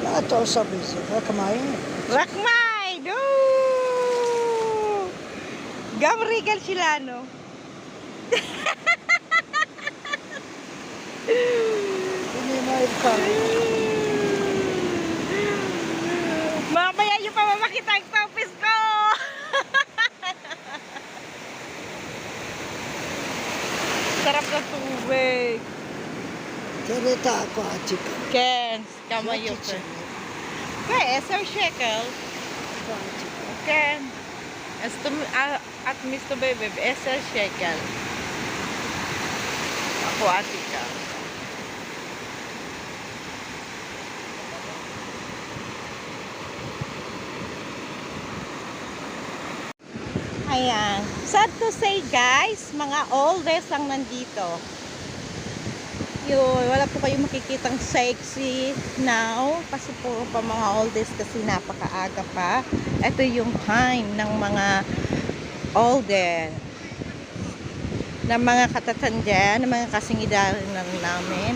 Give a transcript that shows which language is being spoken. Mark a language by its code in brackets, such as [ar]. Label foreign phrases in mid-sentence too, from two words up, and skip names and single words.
[he] אתה עושה בזה? רק מים? רק מים! No! גם ריגל שלנו. הנה מים קרים. [tl] Mamaya nyo pa mamakita ang topis ko! Sarap ng tubig. [he] תראה את האקואטיקה. כן, כמה יופי. כן, 10 שקל. כן. אז את מסתובבת ב-10 שקל. אקואטיקה. [tl] Ayan. [en] Sad to say guys, [tl] mga oldest ang nandito. Yun, wala po kayong makikitang [en] sexy now. [tl] Kasi puro pa mga oldest kasi napakaaga pa. Ito yung time ng mga oldest. Ng mga katatanda, ng mga kasingidaran namin.